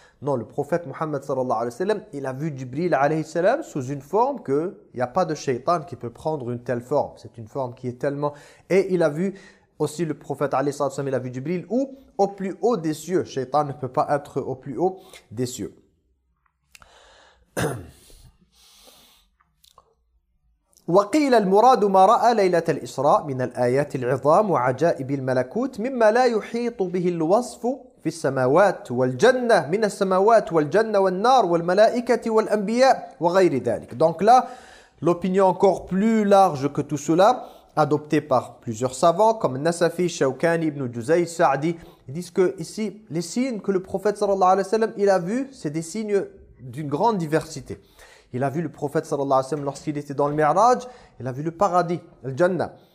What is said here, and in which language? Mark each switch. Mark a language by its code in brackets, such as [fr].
[fr] Non, le prophète Mohammed sallallahu alayhi wa sallam, il a vu Jibril alayhi salam sous une forme que il n'y a pas de shaytan qui peut prendre une telle forme. C'est une forme qui est tellement... Et il a vu aussi le prophète alayhi salam, il a vu Jibril où? Au plus haut des cieux. Shaytan ne peut pas être au plus haut des cieux. [ar] وقيل المراد ما رأى ليلة الإسراء من الآيات العظام وعجائب الملكوت مما لا يحيط به الوصف في السماوات والجنة من السماوات والجنة والنار والملائكة والأنبياء وغير ذلك. [fr] Donc là, l'opinion encore plus large que tout cela, adoptée par plusieurs savants comme Nasafi, Shawkani, Ibn Juzay, Sa'di, ils disent que ici les signes que le prophète sallallahu alayhi wa sallam il a vu, c'est des signes d'une grande diversité. Il a vu le prophète sallallahu alayhi wa sallam lorsqu'il était dans le Mi'raj, il a vu le paradis, le Jannah.